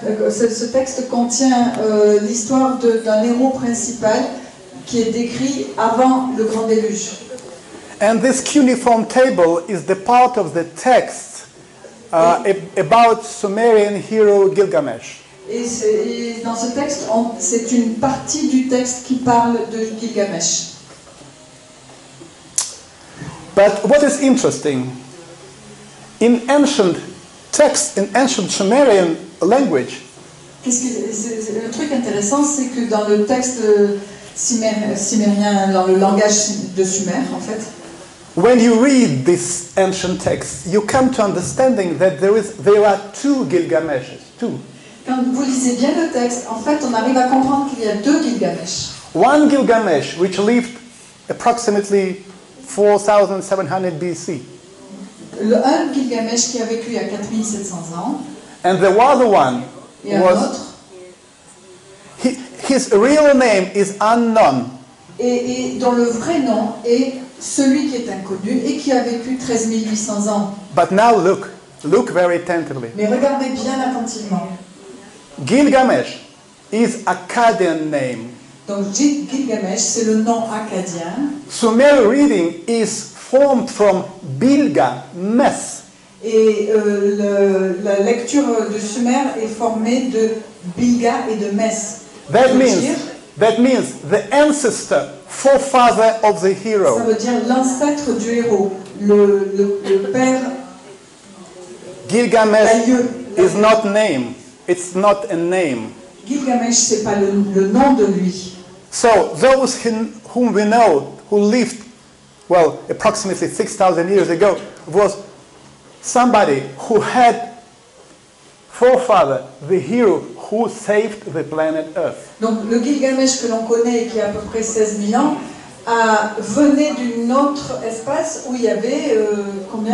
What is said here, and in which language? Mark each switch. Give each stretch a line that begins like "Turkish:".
French: ce texte contient l'histoire d'un héros principal qui est décrit avant le grand déluge.
English: And this cuneiform table is the part of the text about Sumerian hero Gilgamesh.
French: Et dans ce texte, c'est une partie du texte qui parle de Gilgamesh.
English: But what is interesting, in ancient texts, in ancient Sumerian language,
French: Le truc intéressant, c'est que dans le texte cimérien, dans le langage de Sumer, en fait,
English: when you read this ancient text, you come to understanding that there are two Gilgameshes, two.
French: quand vous lisez bien le texte, en fait, on arrive à comprendre qu'il y a deux Gilgamesh.
English: One Gilgamesh, which lived approximately 4,700 BC,
French: Un Gilgamesh qui a vécu il y a 4700 ans,
English: and the other one
French: et un
English: was,
French: autre,
English: his real name is unknown.
French: et dont le vrai nom est celui qui est inconnu et qui a vécu 13 800 ans.
English: But now look very attentively.
French: Mais regardez bien attentivement.
English: Gilgamesh is Akkadian name.
French: Donc Gilgamesh, c'est le nom akkadien.
English: Sumer reading is formed from Bilga, mess.
French: Et la lecture de Sumer est formée de Bilga et de Mess.
English: That means the ancestor, forefather of the
French: Ça
English: hero.
French: veut dire l'ancêtre du héros, le père.
English: Gilgamesh
French: L'aïeux.
English: is not name. It's not a name.
French: Gilgamesh, c'est pas le nom de lui.
English: So those whom we know, who lived, well, approximately 6,000 years ago, was somebody who had forefather, the hero who saved the planet Earth.
French: Donc le Gilgamesh que l'on connaît et qui a à peu près 16 000 ans venait d'une autre espace où il y avait combien?